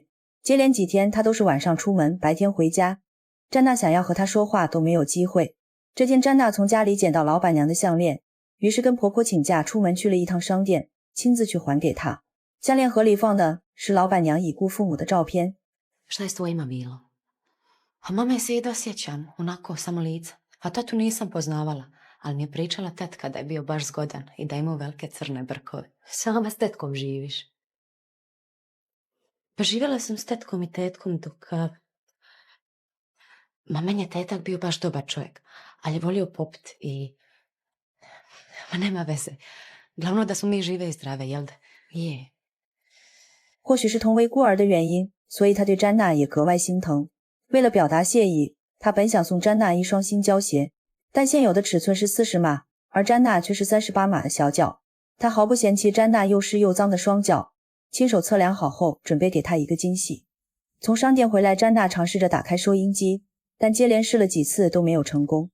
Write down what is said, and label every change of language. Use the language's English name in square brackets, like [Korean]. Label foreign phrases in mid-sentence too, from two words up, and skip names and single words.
[Chinese] 接连几天他都是晚上出门，白天回家，詹娜想要和他说话都没有机会。这天詹娜从家里捡到老板娘的项链，于是跟婆婆请假出门去了一趟商店，亲自去还给她。项链盒里放的是老板娘已故父母的照片。 [Croatian] Šta je s tvojima bilo? A mama je se i dosjećam, onako samo lica. A tatu nisam poznavala, ali mi je pričala tetka da je bio baš zgodan i da imao velike crne brkove. Sama s tetkom živiš. Pa živjela sam s tetkom i tetkom dok... Ma meni je tetak bio baš dobar čovjek, ali je volio popit i... Ma nema veze. Glavno da smo mi žive i zdrave, jel da? Je. [Chinese] 或许是同为孤儿的原因，所以他对詹娜也格外心疼。为了表达谢意，他本想送詹娜一双新胶鞋，但现有的尺寸是40码，而詹娜却是38码的小脚。他毫不嫌弃詹娜又湿又脏的双脚，亲手测量好后，准备给她一个惊喜。从商店回来，詹娜尝试着打开收音机， 但接连试了几次都没有成功。